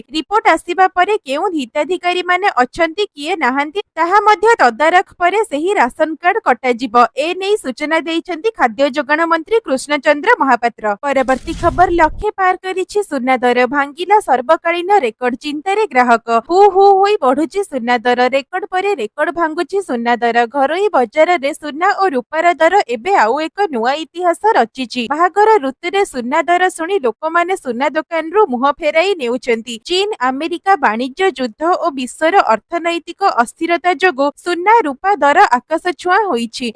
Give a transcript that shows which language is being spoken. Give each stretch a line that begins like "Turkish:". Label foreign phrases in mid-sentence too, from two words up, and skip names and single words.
Odia: ରିପୋର୍ଟ ଆସିବା ପରେ କେଉଁ ହିତାଧିକାରୀ ମାନେ ଅଛନ୍ତି କିଏ ନାହାନ୍ତି ତାହା ମଧ୍ୟ ତଦାରଖ ପରେ ସେହି
English: ration card
Odia: କଟା ଯିବ। ଏ ନେଇ ସୂଚନା ଦେଇଛନ୍ତି ଖାଦ୍ୟ ଯୋଗାଣ ମନ୍ତ୍ରୀ କୃଷ୍ଣଚନ୍ଦ୍ର ମହାପାତ୍ର। ପରବର୍ତ୍ତୀ ଖବର, ଲକ୍ଷେ ପାର କରିଛି ସୁନା ଦର, ଭାଙ୍ଗିଲା ସର୍ବକାଳୀନ ରେକର୍ଡ। ଚିନ୍ତାରେ ଗ୍ରାହକ, ହୁ ହୁ ହୋଇ ବଢ଼ୁଛି ସୁନା ଦର। ରେକର୍ଡ ପରେ ରେକର୍ଡ ଭାଙ୍ଗୁଛି ସୁନା ଦର। ଘରୋଇ ବଜାର ରେ ସୁନା ଓ ରୂପାର ଦର ଏବେ ଆଉ ଏକ ନୂଆ ଇତିହାସ ରଚିଛି। ବାହାଘର ଋତୁରେ ସୁନା ଦର ଶୁଣି ଲୋକମାନେ ସୁନା ଦୋକାନ ରୁ ମୁହଁ ଫେରାଇ ନେଉଛନ୍ତି। ଚୀନ ଆମେରିକା ବାଣିଜ୍ୟ ଯୁଦ୍ଧ ଓ ବିଶ୍ୱର ଅର୍ଥନୈତିକ ଅସ୍ଥିରତା ଯୋଗୁ ସୁନା ରୂପା ଦର ଆକାଶ ଛୁଆଁ ହୋଇଛି।